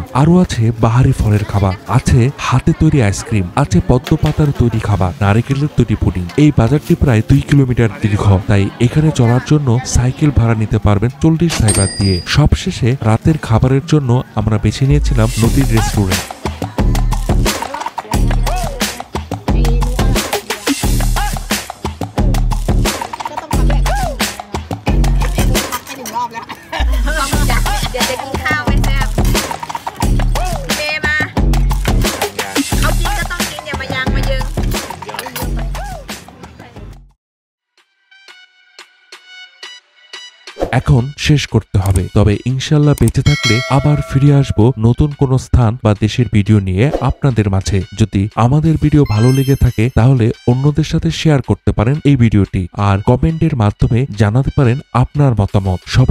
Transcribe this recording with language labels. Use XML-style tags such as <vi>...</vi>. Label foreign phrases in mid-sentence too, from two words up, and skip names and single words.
<bn>আরো আছে বাহারি ফলের খাবার, আছে হাতে তৈরি আইসক্রিম, আছে পদ্ম পাতার তৈরি খাবার, নারিকেলের তৈরি পুডিং। এই বাজারটি প্রায় 2 কিলোমিটার দীর্ঘ, তাই এখানে চলার জন্য সাইকেল ভাড়া নিতে পারবেন 40 থাইবাত দিয়ে। সবশেষে রাতের খাবারের জন্য আমরা বেছে নিয়েছিলাম নদীর রেস্টুরেন্ট। เดี๋ยวจะกินข้าวไม่แซ่บเมย์มาเอากินก็ต้องกินอย่ามายังมายึง এখন শেষ করতে হবে, তবে</bn> <ar>إن شاء الله</ar> <bn>বেঁচে থাকলে আবার ফিরে আসব নতুন কোন স্থান বা দেশের ভিডিও নিয়ে আপনাদের মাঝে। যদি আমাদের ভিডিও ভালো লেগে থাকে তাহলে অন্যদের সাথে শেয়ার করতে পারেন এই ভিডিওটি, আর কমেন্টের মাধ্যমে জানাতে পারেন আপনার মতামত।</bn>